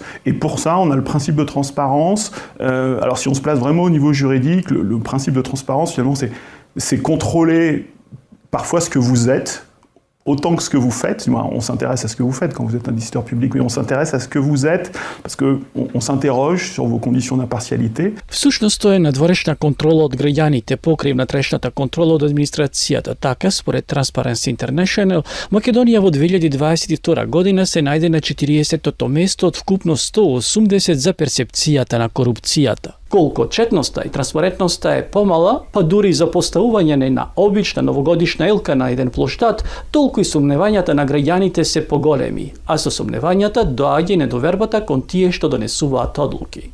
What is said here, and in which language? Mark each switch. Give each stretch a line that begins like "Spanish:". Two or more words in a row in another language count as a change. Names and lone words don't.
French: Et pour ça, on a le principe de transparence. Alors si on se place vraiment au niveau juridique, le principe de transparence, finalement, c'est contrôler parfois ce que vous êtes, autant que ce que vous faites. On s'intéresse à ce que vous faites quand vous êtes un décideur public, mais on s'intéresse à ce que vous êtes, parce qu'on s'interroge sur vos conditions d'impartialité.
Macedonian: Всушност тоа е надворешна контрола од граѓаните, покрив натрешната контрола од администрацијата. Така, според Transparency International, Македонија во 2022 година се најде на 40-тото место од вкупно 180 за перцепцијата на корупцијата. Колку отчетноста и транспарентноста е помала, па дури за поставување на обична новогодишна елка на еден плоштад, толку и сумневањата на граѓаните се поголеми, а со сумневањата доаѓа и недовербата кон тие што донесуваат одлуки.